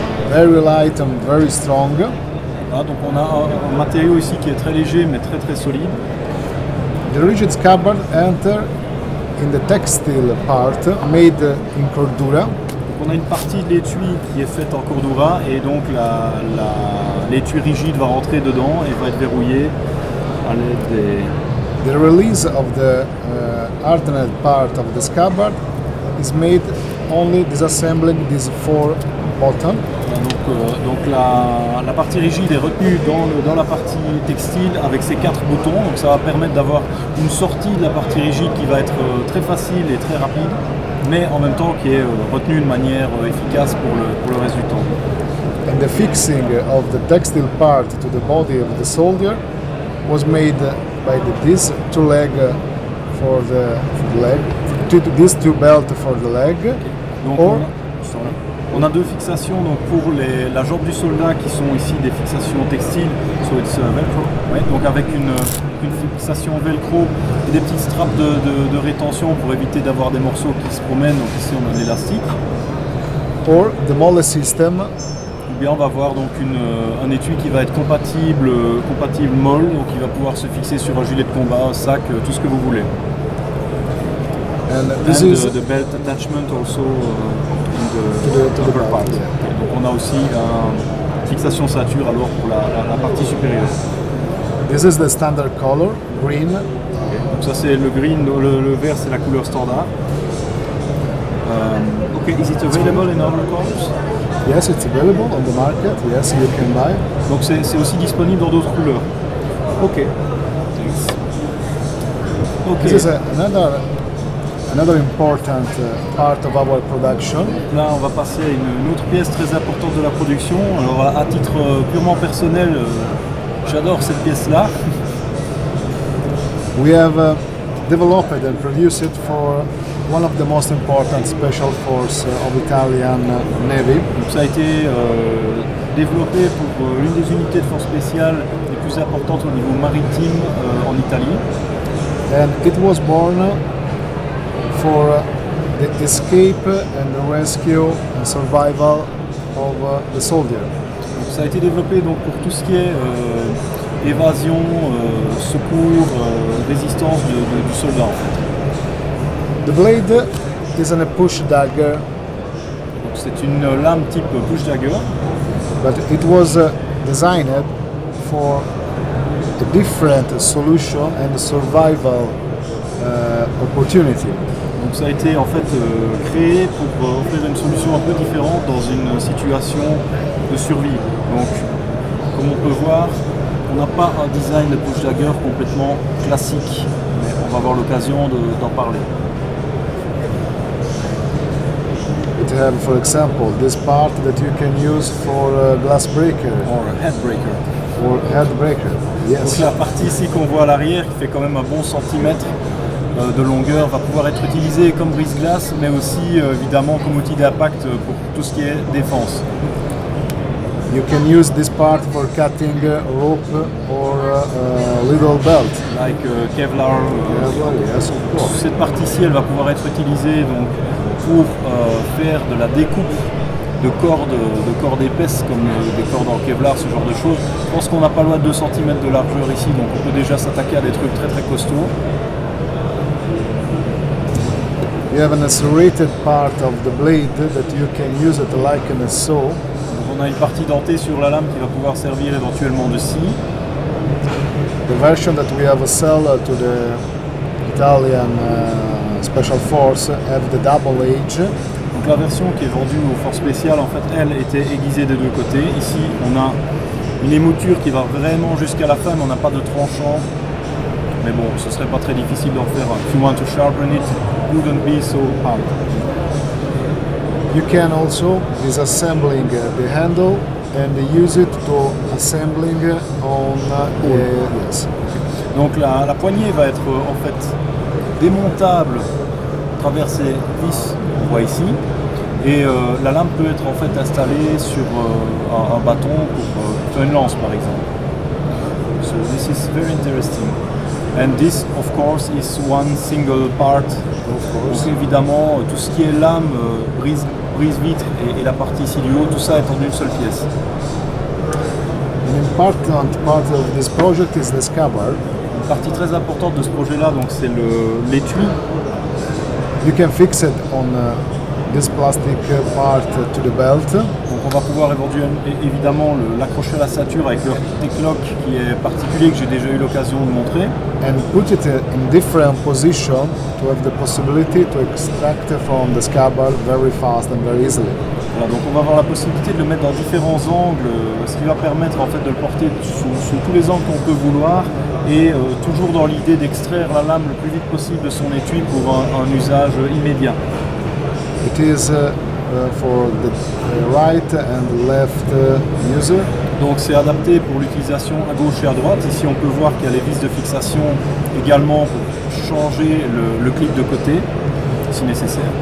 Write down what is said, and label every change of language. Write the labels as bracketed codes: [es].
[en] Very light and very strong. [fr] Voilà, donc on a un matériau ici qui est très léger mais très très solide. [en] The rigid scabbard enter in the textile part made in Cordura. [fr] Donc on a une partie de l'étui qui est faite en cordura et donc l'étui rigide va rentrer dedans et va être verrouillé à l'aide des... [en] The release of the hardened part of the scabbard is made only disassembling these 4 buttons. [fr] Donc la partie rigide est retenue dans la partie textile avec ces 4 boutons. Donc ça va permettre d'avoir une sortie de la partie rigide qui va être très facile et très rapide, mais en même temps qui est retenue de manière efficace pour le reste du temps. [en] And the fixing of the textile part to the body of the soldier was made by these 2 legs for the leg, these 2 belts for the leg. [fr] Donc on a 2 fixations donc pour la jambe du soldat qui sont ici des fixations textiles, [en] so it's velcro. [fr] Ouais, donc avec une fixation velcro et des petites straps de rétention pour éviter d'avoir des morceaux qui se promènent. Donc ici on a de l'élastique. [en] Or the mole system. [fr] Ou bien on va avoir donc un étui qui va être compatible molle, donc il va pouvoir se fixer sur un gilet de combat, un sac, tout ce que vous voulez. [en] And this is the belt attachment also to the upper belt, part. yeah. [fr] Donc on a aussi une fixation ceinture alors pour la partie supérieure. [en] This is the standard color, green. [fr] Donc ça c'est le green, le vert c'est la couleur standard. [en] Ok, is it available in other colors? Yes, it's available on the market. Yes, you can buy. [fr] Donc c'est aussi disponible dans d'autres couleurs. [en] Ok. Thanks. Ok. This is another important part of our production. [fr] Là, on va passer à une autre pièce très importante de la production. Alors, à titre purement personnel, j'adore cette pièce-là. [en] We have developed and produced it for one of the most important special force of Italian Navy. [fr] Donc, ça a été développé pour l'une des unités de force spéciale les plus importantes au niveau maritime en Italie. [en] And it was born for the escape and the rescue and survival of the soldier. [fr] Donc, ça a été développé donc, pour tout ce qui est évasion, secours, résistance du soldat. En fait. [en] The blade is a push dagger, [fr] Donc, c'est une lame type push dagger. [en] but it was designed for a different solution and survival opportunity. [fr] Donc ça a été en fait créé pour offrir une solution un peu différente dans une situation de survie. Donc comme on peut voir, on n'a pas un design de push dagger complètement classique, mais on va avoir l'occasion d'en parler. [en] It have, for example, this part that you can use for a glass breaker Or a head breaker. or head breaker. [fr] Donc [en] Yes. [fr] la partie ici qu'on voit à l'arrière, qui fait quand même un bon centimètre de longueur, va pouvoir être utilisée comme brise-glace, mais aussi évidemment comme outil d'impact pour tout ce qui est défense. [en] You can use this part for cutting rope or little belt. Like Kevlar. Yes, of course. [fr] Cette partie-ci, elle va pouvoir être utilisée donc, pour faire de la découpe de cordes épaisses, comme des cordes en Kevlar, ce genre de choses. Je pense qu'on n'a pas loin de 2 cm de largeur ici, donc on peut déjà s'attaquer à des trucs très très costauds. [en] You have an serrated part of the blade that you can use it like in a saw. [fr] Donc on a une partie dentée sur la lame qui va pouvoir servir éventuellement de scie. [en] The version that we have sell to the Italian Special Force have the double edge. [fr] Donc la version qui est vendue aux forces spéciales, en fait, elle était aiguisée des deux côtés. Ici, on a une émouture qui va vraiment jusqu'à la fin, mais on n'a pas de tranchant. Mais bon, ce serait pas très difficile d'en faire. [en] If you want to sharpen it, it wouldn't be so hard. You can also disassembling the handle and use it to assembling on yes. [fr] Donc la poignée va être en fait démontable à travers ces vis qu'on voit ici. Et la lame peut être en fait installée sur un bâton pour faire une lance par exemple. [en] So this is very interesting. And this of course is one single part. Of course. [fr] Donc évidemment tout ce qui est lame, brise-vitre et la partie ici du haut, tout ça est en une seule pièce. [en] An important part of this project is the scabbard. [fr] Une partie très importante de ce projet-là, donc c'est l'étui. [en] You can fix it on this plastic part to the belt. [fr] Donc on va pouvoir évidemment l'accrocher à la ceinture avec le T-Lock qui est particulier que j'ai déjà eu l'occasion de montrer. [en] And put it in different position to have the possibility to extract from the scabbard very fast and very easily. [fr] Voilà, donc on va avoir la possibilité de le mettre dans différents angles, ce qui va permettre en fait de le porter sous tous les angles qu'on peut vouloir et toujours dans l'idée d'extraire la lame le plus vite possible de son étui pour un usage immédiat. [en] It is for the right and left user. [fr] Donc c'est adapté pour l'utilisation à gauche et à droite. Ici on peut voir qu'il y a les vis de fixation également pour changer le clip de côté si nécessaire.